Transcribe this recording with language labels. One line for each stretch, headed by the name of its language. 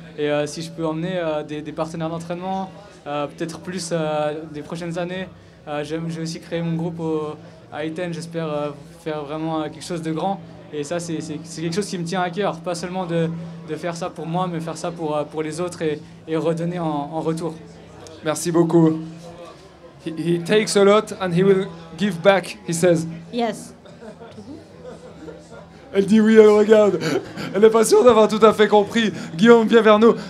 French: Et si je peux emmener des partenaires d'entraînement, peut-être plus des prochaines années. Je vais aussi créer mon groupe à Iten, j'espère faire vraiment quelque chose de grand. Et ça, c'est quelque chose qui me tient à cœur, pas seulement de faire ça pour moi, mais faire ça pour les autres et redonner en retour. Merci beaucoup.
English: He takes a lot and he will give back, he says. Yes.
French: Elle dit oui, elle regarde. Elle n'est pas sûre d'avoir tout à fait compris. Guillaume, viens vers nous.